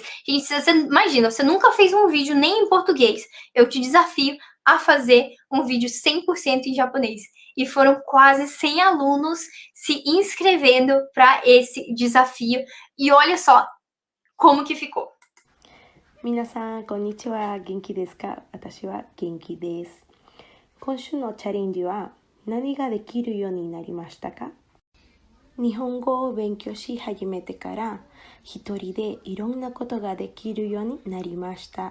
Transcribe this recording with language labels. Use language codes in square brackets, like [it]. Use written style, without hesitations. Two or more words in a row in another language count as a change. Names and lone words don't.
[pt] Gente, você imagina, você nunca fez um vídeo nem em português. Eu te desafio a fazer um vídeo 100% em japonês. E foram quase 100 alunos se inscrevendo para esse desafio. E olha só como que ficou. [ja] 皆さん、こんにちは。元気ですか？私は元気です。今週のチャレンジは何ができるようになりましたか？日本語を勉強し始めてから一人でいろんなことができるようになりました。